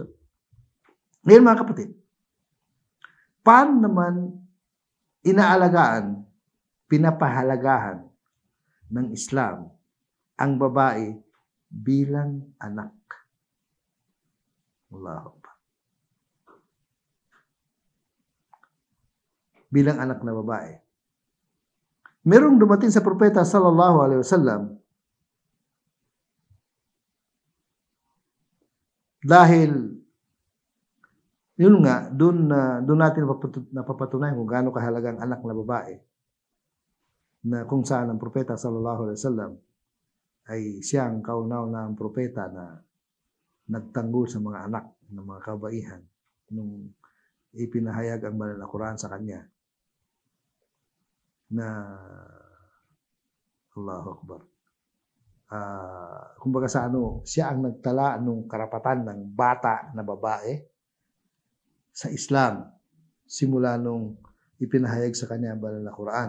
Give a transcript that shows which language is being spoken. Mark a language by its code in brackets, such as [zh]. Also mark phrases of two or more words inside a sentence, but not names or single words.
[tl] Ngayon mga kapatid, paano naman inaalagaan, pinapahalagahan ng Islam ang babae bilang anak? [ar] الله أكبر. [tl] Bilang anak na babae. Merong dumating sa propeta [ar] صلى الله عليه وسلم [tl] dahil yun nga, doon natin napapatunayan kung gaano kahalaga ang anak na babae, na kung saan ang propeta [ar] صلى الله عليه وسلم [tl] ay siyang kaunaunahang propeta na nagtanggol sa mga anak ng mga kabaihan nung ipinahayag ang banal na Quran sa kanya na [ar] الله أكبر. [tl] Kumbaga sa siya ang nagtala ng karapatan ng bata na babae sa Islam simula nung ipinahayag sa kanya ang banal na Quran.